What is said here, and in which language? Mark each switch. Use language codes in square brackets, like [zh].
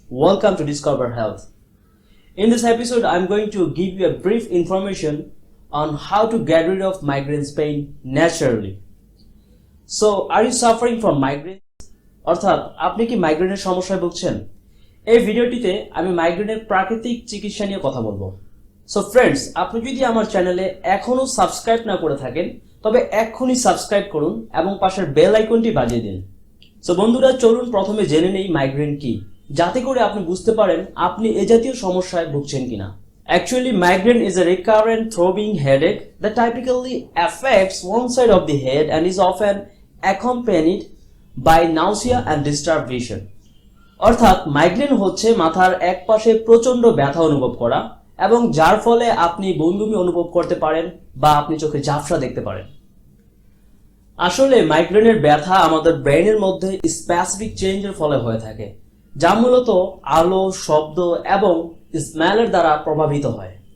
[en] Welcome to Discover Health. In this episode, I'm going to give you a brief information on how to get rid of migraine pain naturally. So, are you suffering from migraine? [bn] অর্থাৎ আপনি কি মাইগ্রেনের সমস্যায় ভুগছেন? এই ভিডিওটিতে আমি মাইগ্রেনের প্রাকৃতিক চিকিৎসা নিয়ে কথা বলবো। সো ফ্রেন্ডস, আপনি যদি আমার চ্যানেলে এখনো সাবস্ক্রাইব না করে থাকেন তবে এক্ষুনি সাবস্ক্রাইব করুন এবং পাশের বেল আইকনটি বাজিয়ে দিন। সো বন্ধুরা, চলুন প্রথমে জেনে নেই মাইগ্রেন কি, যাতে করে আপনি বুঝতে পারেন আপনি এ জাতীয় সমস্যায় ভুগছেন কিনা। [en] Actually, migraine is a recurrent throbbing headache that typically affects one side of the head and is often accompanied by nausea and disturbed vision. [bn] অর্থাৎ মাইগ্রেন হচ্ছে মাথার এক পাশে প্রচন্ড ব্যথা অনুভব করা এবং যার ফলে আপনি বমি অনুভব করতে পারেন বা আপনি চোখে ঝাপসা দেখতে পারেন। আসলে মাইগ্রেনের ব্যথা আমাদের ব্রেনের মধ্যে স্পেসিফিক চেঞ্জের ফলে হয়ে থাকে, যা মূলত আলো, শব্দ এবং স্মেলের দ্বারা প্রভাবিত হয়।